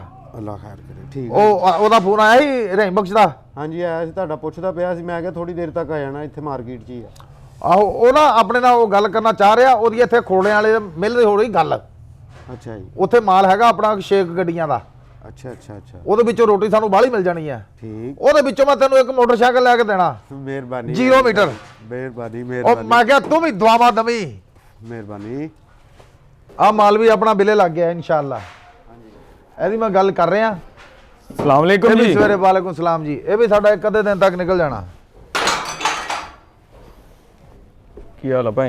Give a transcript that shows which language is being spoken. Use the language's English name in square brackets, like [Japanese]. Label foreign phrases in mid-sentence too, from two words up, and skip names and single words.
[Punjabi] ਅੱਲ੍ਹਾ ਖ਼ੈਰ ਕਰੇ ਠੀਕ ਓ ਓਦਾ ਫ਼ੋਨ ਆਇਆ ਹੀ ਰਹੀਮ ਬਖ਼ਸ਼ ਦਾ। ਹਾਂ ਜੀ ਆਇਆ ਸੀ ਤੁਹਾਡਾ ਪੁੱਛਦਾ ਪਿਆ ਸੀ ਮੈਂ ਥੋੜ੍ਹੀ ਦੇਰ ਤਕ ਆ ਜਾਣਾ ਇੱਥੇ ਮਾਰਕੀਟ ਚ ਹੀ ਹੈ। ਆਹੋ ਉਹ ਨਾ ਆਪਣੇ ਨਾਲ ਗੱਲ ਕਰਨਾ ਚਾਹ ਰਿਹਾ ਓਦੀ ਇੱਥੇ ਖੋੜੇ ਵਾਲੇ ਮਿਲ ਰਹੀ ਹੋ ਰਹੀ ਗੱਲ। ਅੱਛਾ ਜੀ ਉੱਥੇ ਮਾਲ ਹੈਗਾ ਆਪਣਾ 6 ਗੱਡੀਆਂ ਦਾ। ਅੱਛਾ ਅੱਛਾ ਅੱਛਾ ਉਹਦੇ ਵਿੱਚੋਂ ਰੋਟੀ ਸਾਨੂੰ ਬਾਹਲੀ ਮਿਲ ਜਾਣੀ ਹੈ। ठीक ਉਹਦੇ ਵਿੱਚੋਂ ਮੈਂ ਤੈਨੂੰ ਇੱਕ ਮੋਟਰਸਾਈਕਲ ਲੈ ਕੇ ਦੇਣਾ मेहरबानी 0 मीटर। मेहरबानी ਉਹ मेहरबानी ਮੈਂ ਕਿਹਾ ਤੂੰ ਵੀ ਦੁਆਵਾਂ ਦਵੀਂ। मेहरबानी ਆ ਮਾਲ ਵੀ ਆਪਣਾ ਬਿੱਲੇ ਲੱਗ ਗਿਆ ਇਨਸ਼ਾਅੱਲਾ। ਇਹਦੀ ਮੈਂ ਗੱਲ ਕਰ ਰਿਹਾ। [Arabic] سلام عليكم [Punjabi] ਜੀ ਜੀ। ਸਵੇਰੇ [Arabic] وعليكم السلام [Punjabi] ਜੀ। ਇਹ ਵੀ ਸਾਡਾ ਇੱਕ ਅੱਧੇ ਦਿਨ ਤੱਕ ਨਿਕਲ ਜਾਣਾ। ਕੀ ਹਾਲ ਆ ਭਾਈ?